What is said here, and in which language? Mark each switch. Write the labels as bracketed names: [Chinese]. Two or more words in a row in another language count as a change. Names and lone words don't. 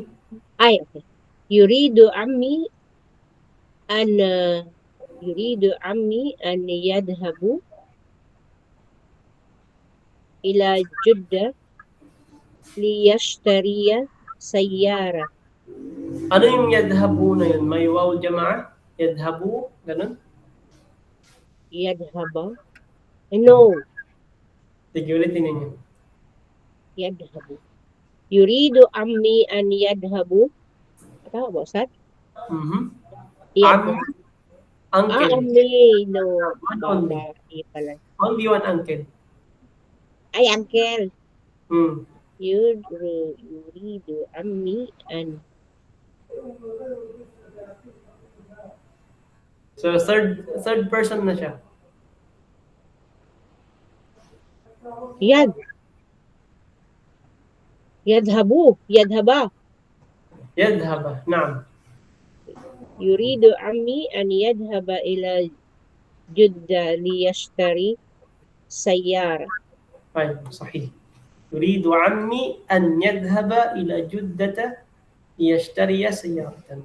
[Arabic] أوكي يريد عمي أن يذهب إلى جدة ليشتري سيارة. [Filipino] Ano yung yadhabu na yun? May [Arabic] واو الجماعة? Yadhabu? [Filipino] Ganun? [Arabic] يذهب No. [Filipino] Sige, ulitin ninyo. [Arabic] يذهب يريد عمي أن يذهب. [Filipino] Tama ba, Ustad? [English] Uncle. Only. No. One only. [Filipino] Babae pala. [English] Only one uncle. [Filipino] Ay, uncle. Hmm. [Arabic] يريد عمي أن. [Filipino] So [English] third person [Filipino] na siya. [Arabic] Yadhaba. يذهب. نعم. يريد عمي أن يذهب إلى جدة ليشتري سيارة. طيب صحيح. يريد عمي أن يذهب إلى جدة ليشتري سيارة.